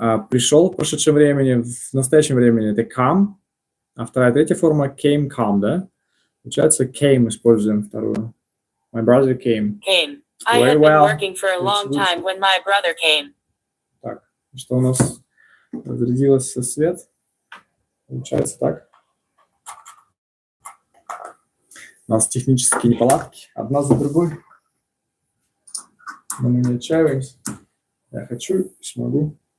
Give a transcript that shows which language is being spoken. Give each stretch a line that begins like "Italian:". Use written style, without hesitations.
Russian: Пришел в прошедшем времени, в настоящем времени это come. А вторая, третья форма came, come, да? Получается came используем вторую.
English: My brother came. I had been working for a long time when my brother came.
Russian: Что у нас разрядился свет? Получается так. У нас технические неполадки, одна за другой. Но мы не отчаиваемся. Я хочу и смогу.